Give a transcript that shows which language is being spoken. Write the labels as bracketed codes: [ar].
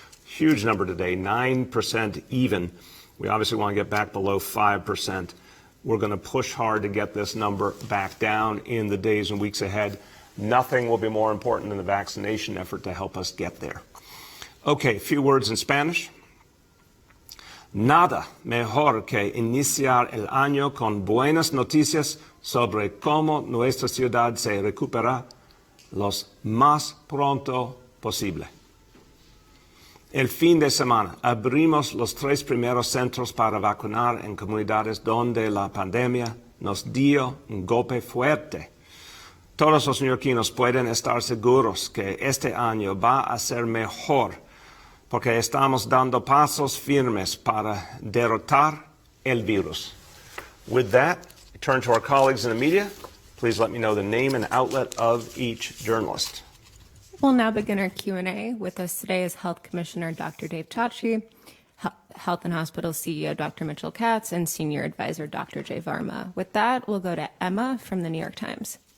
[en] Huge number today, 9% even. We obviously want to get back below 5%. We're going to push hard to get this number back down in the days and weeks ahead. Nothing will be more important than the vaccination effort to help us get there. Okay, a few words in Spanish. [es] Nada mejor que iniciar el año con buenas noticias sobre cómo nuestra ciudad se recupera lo más pronto posible. El fin de semana abrimos los 3 primeros centros para vacunar en comunidades donde la pandemia nos dio un golpe fuerte. Todos los neoyorquinos pueden estar seguros que este año va a ser mejor porque estamos dando pasos firmes para derrotar el virus. [en] With that, I turn to our colleagues in the media. Please let me know the name and outlet of each journalist. We'll now begin our Q&A. With us today is Health Commissioner Dr. Dave Chachi, Health and Hospital CEO Dr. Mitchell Katz, and Senior Advisor Dr. Jay Varma. With that, we'll go to Emma from the New York Times.